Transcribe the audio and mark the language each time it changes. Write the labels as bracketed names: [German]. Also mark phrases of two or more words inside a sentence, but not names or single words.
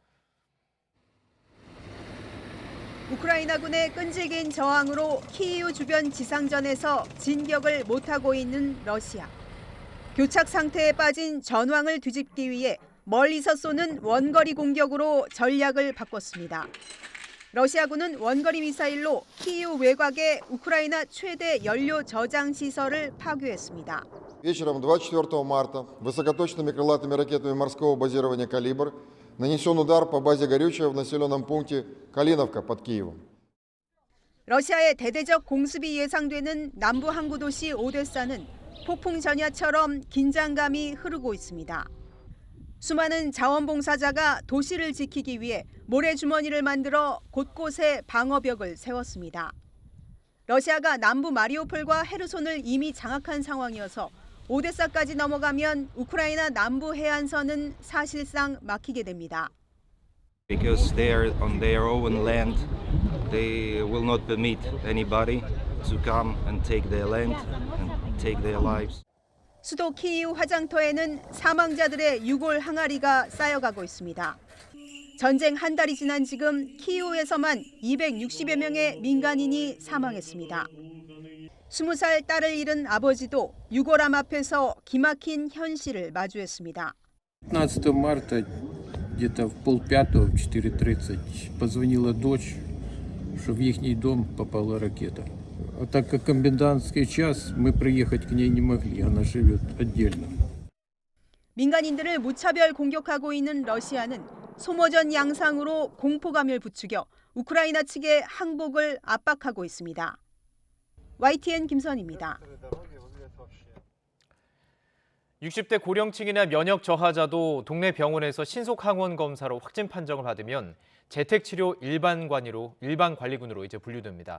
[Korean] 우크라이나군의 끈질긴 저항으로 키이우 주변 지상전에서 진격을 못하고 있는 러시아. 교착 상태에 빠진 전황을 뒤집기 위해 멀리서 쏘는 원거리 공격으로 전략을 바꿨습니다. 러시아군은 원거리 미사일로 키이우 외곽의 우크라이나 최대 연료 저장 시설을 파괴했습니다. [Russian] Вечером 24 марта высокоточными крылатыми ракетами морского базирования «Калибр» нанесен удар по базе горючего в населенном пункте Калиновка под Киевом. [Korean] 러시아의 대대적 공습이 예상되는 남부 항구 도시 오데사는 폭풍 전야처럼 긴장감이 흐르고 있습니다. 수많은 자원봉사자가 도시를 지키기 위해 모래주머니를 만들어 곳곳에 방어벽을 세웠습니다. 러시아가 남부 마리우폴과 헤르손을 이미 장악한 상황이어서 오데사까지 넘어가면 우크라이나 남부 해안선은 사실상 막히게 됩니다. [English] Because they are on their own land, they will not permit anybody to come and take their land and take their lives. [Korean] 수도 키이우 화장터에는 사망자들의 유골 항아리가 쌓여가고 있습니다. 전쟁 한 달이 지난 지금 키이우에서만 260여 명의 민간인이 사망했습니다. 20살 딸을 잃은 아버지도 유골함 앞에서 기막힌 현실을 마주했습니다. [Russian] 15 марта где-то в 4:30, в 4:30 позвонила дочь, что в ихний дом попала ракета. А так как комендантский час, мы приехать к ней не могли, она живет отдельно. [Korean] 민간인들을 무차별 공격하고 있는 러시아는 소모전 양상으로 공포감을 부추겨 우크라이나 측의 항복을 압박하고 있습니다. YTN 김선입니다. 60대 고령층이나 면역 저하자도 동네 병원에서 신속 항원 검사로 확진 판정을 받으면 재택치료 일반 관리군으로 이제 분류됩니다.